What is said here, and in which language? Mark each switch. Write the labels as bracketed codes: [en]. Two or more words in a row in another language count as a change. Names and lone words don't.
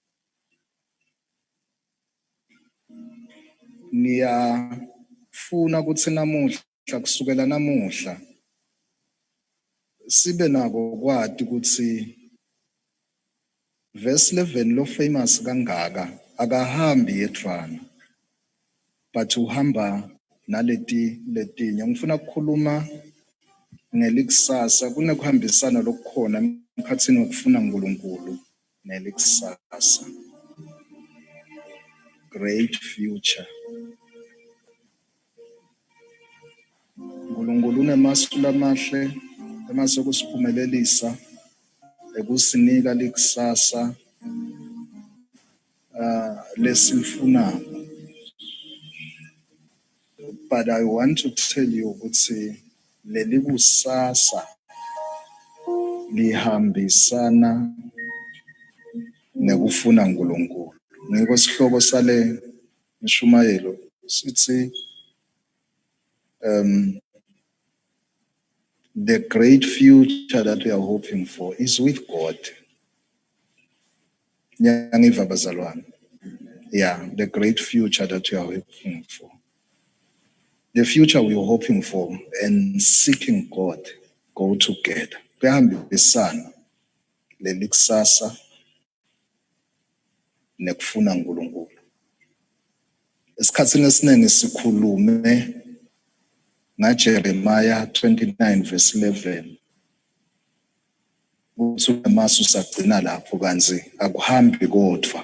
[ss] Ngiyafuna ukuthi namuhla kusukela namuhla sibe nako kwati ukuthi verse 11 lo famous kangaka akahambi yedvwana, but uhamba letinye. Ngifuna ukukhuluma ngelikusasa, kunekuhambisana lokukhona emkhatsini wokufuna uNkulunkulu nelikusasa. [en] Great future. [ss] uNkulunkulu unemasu lamahle emase kusiphumelelisa, ekusinika likusasa lesilifunako. [en] But I want to tell you [ss] ukuthi leli kusasa lihambisana nekufuna uNkulunkulu. Ngiko sihloko sale Mshumayelo sithi [en] the great future that we are hoping for is with God. [ss] Ngiyangiva bazalwane. [en] Yeah, the great future that we are hoping for. The future we are hoping for and seeking God go together. [ss] Kuyahambisana leli kusasa nekufuna uNkulunkulu. Esikhatsini esiningi sikhulume ngaJeremiah 29 verse 11. Uthi amasu sagcina lapho kanzi akuhambi kodwa.